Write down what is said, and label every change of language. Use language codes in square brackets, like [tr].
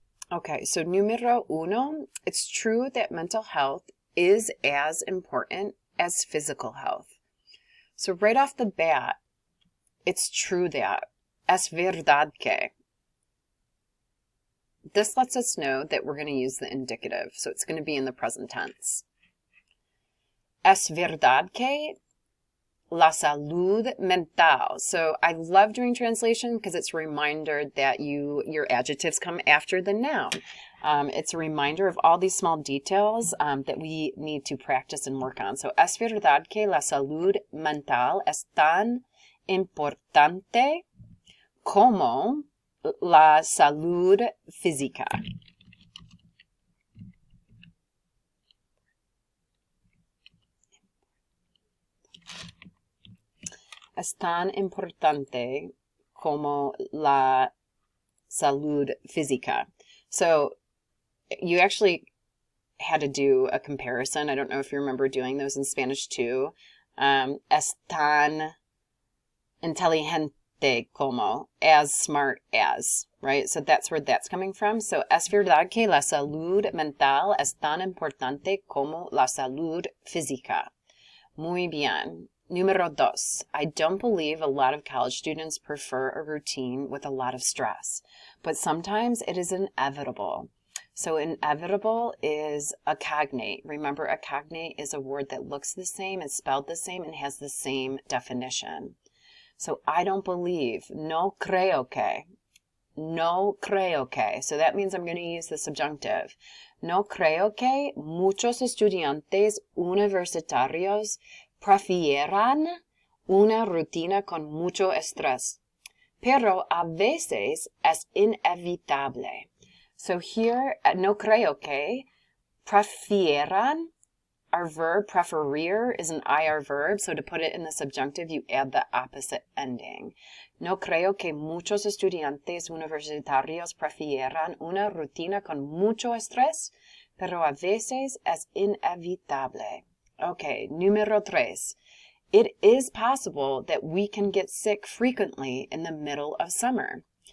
[en] Okay, so [es] numero uno, [en] it's true that mental health is as important as physical health. So right off the bat, it's true that, [es] es verdad que. [en] This lets us know that we're going to use the indicative, so it's going to be in the present tense. [es] Es verdad que la salud mental. [en] So I love doing translation because it's a reminder that your adjectives come after the noun. It's a reminder of all these small details that we need to practice and work on. [es] So es verdad que la salud mental es tan importante como la salud física. Es tan importante como la salud física. [en] So you actually had to do a comparison. I don't know if you remember doing those in Spanish too. [es] Es tan inteligente como, [en] as smart as, right? So that's where that's coming from. [es] So es verdad que la salud mental es tan importante como la salud física. Muy bien. Numero dos, [en] I don't believe a lot of college students prefer a routine with a lot of stress, but sometimes it is inevitable. So inevitable is a cognate. Remember, a cognate is a word that looks the same, is spelled the same, and has the same definition. So I don't believe, [es] no creo que, no creo que. [en] So that means I'm going to use the subjunctive. [es] No creo que muchos estudiantes universitarios prefieran una rutina con mucho estrés, pero a veces es inevitable. [en] So here, [es] no creo que, prefieran, [en] our verb, preferir, is an IR verb, so to put it in the subjunctive, you add the opposite ending. [es] No creo que muchos estudiantes universitarios prefieran una rutina con mucho estrés, pero a veces es inevitable. Okay, numero tres. [en] It is possible that we can get sick frequently in the middle of summer.